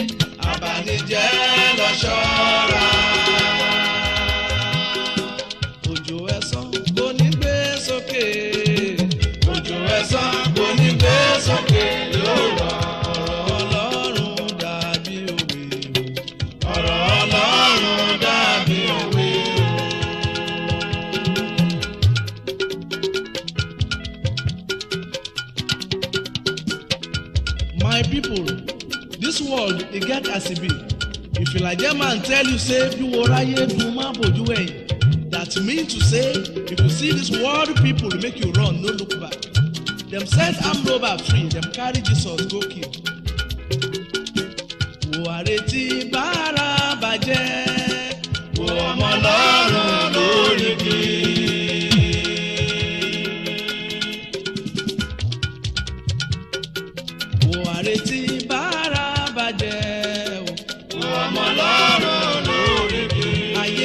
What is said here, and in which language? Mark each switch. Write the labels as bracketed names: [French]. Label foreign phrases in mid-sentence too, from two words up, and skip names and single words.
[Yoruba] Àbànújẹ́ ẹ lọ ṣọ́ra. Òjò ẹ̀san kò ní gbé sókè. Òjò ẹ̀san kò ní gbé sókè yóò rọ̀. Ọ̀rọ̀ Ọlọ́run dàbí òwe o. Ọ̀rọ̀ Ọlọ́run dàbí òwe o. [Nigerian Pidgin] My people, this world e get as e be. If Elijah man tell you say [Yoruba] bí wo ráyé dùn má bójú ẹ̀yìn, [Nigerian Pidgin] that mean to say if you see this world people make you run no look back. Dem set armed robber free, dem carry Jesus go kill. [Yoruba] Wo àrètí bára bàjẹ́, wo ọmọ Ọlọ́run lórí bí. Wo àrètí bára bàjẹ́, wo ọmọ Ọlọ́run lórí bí.